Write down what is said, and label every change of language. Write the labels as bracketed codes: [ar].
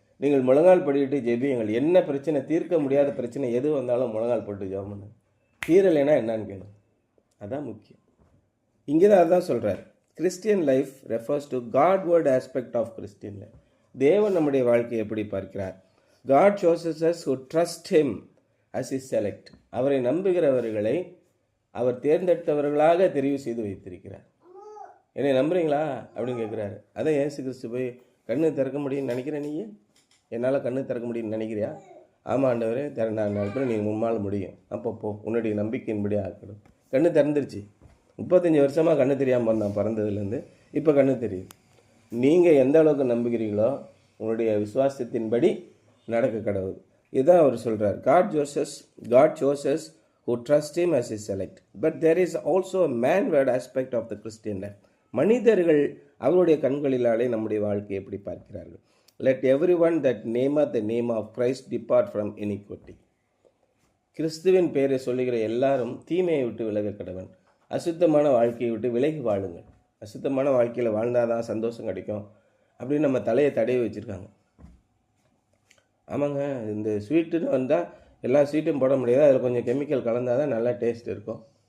[ta] நீங்கள் முழங்கால் படிக்கிட்டு ஜெபியுங்கள். என்ன பிரச்சனை, தீர்க்க முடியாத பிரச்சனை எது வந்தாலும் முழங்கால் போட்டு ஜெபம் பண்ணுங்க. தீரலைன்னா என்னன்னு கேளு, அதான் முக்கியம். இங்கே தான் அதுதான் சொல்கிறார். [en] Christian life refers to Godward aspect of Christian life. [ta] தேவன் நம்முடைய வாழ்க்கையை எப்படி பார்க்கிறார்? [en] God chooses us who trust him as his select. [ta] அவரை நம்புகிறவர்களை அவர் தேர்ந்தெடுத்தவர்களாக தெரிவு செய்து வைத்திருக்கிறார். என்னை நம்புறீங்களா அப்படின்னு கேட்குறாரு. அதான் இயேசு கிறிஸ்து போய் கண்ணு திறக்க முடியும்னு நினைக்கிறேன், நீ என்னால் கண்ணு திறக்க முடியும்னு நினைக்கிறியா? ஆமாம் ஆண்டவரே, நான் நினைப்பேன், நீங்கள் முன்னால் முடியும். அப்போ உன்னுடைய நம்பிக்கையின்படி ஆக்கணும். கண்ணு திறந்துருச்சு. 35 வருஷமாக கண்ணு தெரியாமல் வந்தான் பிறந்ததுலேருந்து. இப்போ கண்ணு தெரியுது. நீங்கள் எந்த அளவுக்கு நம்புகிறீங்களோ உங்களுடைய விசுவாசத்தின்படி நடக்க கடவுள். இதுதான் அவர் சொல்கிறார். [en] God chooses who trust him as his select. But there is also a man-ward aspect of the Christian life. [ta] மனிதர்கள் அவருடைய கண்களிலாலே நம்முடைய வாழ்க்கையை எப்படி பார்க்கிறார்கள்? [en] Let everyone that nameth the name of Christ depart from iniquity. [ta] கிறிஸ்துவின் பெயரை சொல்லுகிற எல்லாரும் தீமையை விட்டு விலக கடவன். அசுத்தமான வாழ்க்கையை விட்டு விலகி வாழுங்கள். அசுத்தமான வாழ்க்கையில் வாழ்ந்தாதான் சந்தோஷம் கிடைக்கும் அப்படின்னு நம்ம தலையை தடவி வச்சுருக்காங்க. ஆமாங்க, இந்த ஸ்வீட்டுன்னு வந்தால் எல்லா ஸ்வீட்டும் போட முடியாது, அதில் கொஞ்சம் கெமிக்கல் கலந்தால் தான் நல்லா டேஸ்ட் இருக்கும்.